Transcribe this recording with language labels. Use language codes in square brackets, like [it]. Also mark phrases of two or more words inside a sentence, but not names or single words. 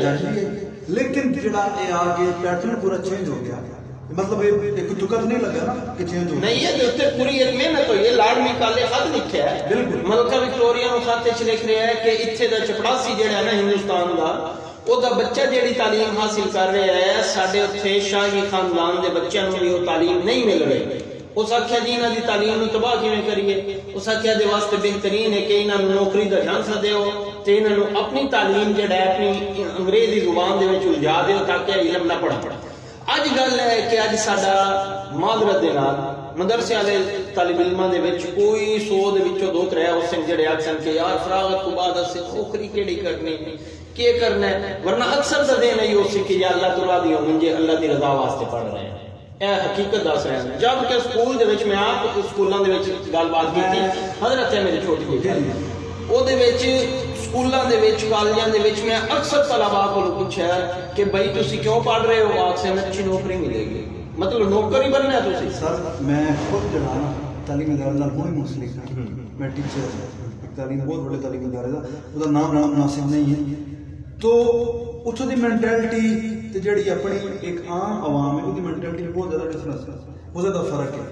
[ur] لیکن جڑا یہ آگے پیٹرن پورا چینج ہو گیا، مطلب ایک دکت نہیں لگا نا کہ چینج ہو نہیں یہ اتنے پوری ایک محنت ہوئی ہے۔ لاڈ میکالے خط لکھا ہے، بالکل [pa] ملکہ وکٹوریا نو خط وچ لکھ رہا ہے کہ اتھے دا چپڑاسی جڑا ہے نا ہندوستان دا او دا بچہ جیڑی تعلیم حاصل کر رہا ہے ساڈے اتھے شاہی خاندان دے بچوں نوں بھی وہ تعلیم نہیں مل رہی۔ اس آخیا جی انہاں دی تعلیم نو تباہ کیویں کریے؟ اس آخیا دے واسطے بہترین ہے کہ انہاں نوں نوکری دا چانس دیو تے انہاں نوں اپنی تعلیم جڑا ہے اپنی انگریزی زبان دے وچ الجھا دیو تاکہ علم نہ پڑھا۔ اج گل ہے کہ اج ساڈا معذرت دے نال مدرسے والے طالب علماں دے وچ کوئی 100 دے وچوں 2-3 اس جڑے آکھن کہ یار فراغت تو بعد اسے نوکری کیڑی کرنی کی کرنا ہے، ورنہ اکثر دا دین ہے اسی کہ یا اللہ تعالی دی منجے اللہ دی رضا واسطے پڑھ رہے ہیں۔ اے حقیقت دس رہے ہیں۔ جب کہ سکول دے وچ میں آپ سکولاں دے وچ گل بات کیتی، حضرت ہے میری چھوٹی بیٹی او دے وچ سکولاں دے وچ کالجاں دے وچ [ur] میں اکثر طلباء کو پوچھا کہ بھائی [pa] تسی کیوں پڑھ رہے ہو؟ آکھ سے اچھی نوکری ملے گی، مطلب نوکر ہی بننا ہے تسی۔ [ur] سر میں خود جڑا نا تعلیم ادارے نال ہوئی منسلک ہوں، میں ٹیچر ہوں، ایک تعلیم بہت بڑے تعلیم ادارے دا، وہ نام لینا مناسب نہیں ہے، تو [pa] اتھوں دی مینٹلٹی تے جڑی [ur] اپنی ایک عام عوام ہے وہ مینٹلٹی بہت زیادہ ڈفرنس ہے، بہت زیادہ فرق ہے۔